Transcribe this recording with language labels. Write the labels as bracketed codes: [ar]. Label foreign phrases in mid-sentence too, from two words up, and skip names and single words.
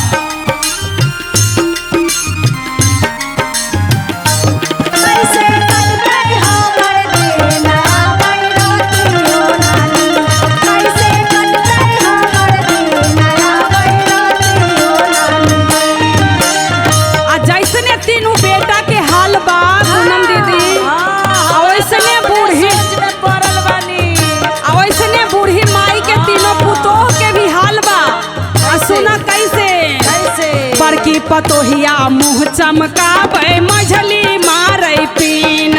[bho] कैसे कटतै हमर दिन। आबै रातियो ना नीन। कैसे कटतै हमर दिन। आबै रातियो ना नीन। आ जैसने तीनों बेटा के हाल बा पूनम दीदी। आ वैसने बूढ़ी सोच में पड़ल बानी। आ वैसने बूढ़ी माई के तीनों पुतोह के भी हाल बा। आ सुना कैसे कैसे बड़की पतोहिया मुँह चमकावे मझली मारै पीन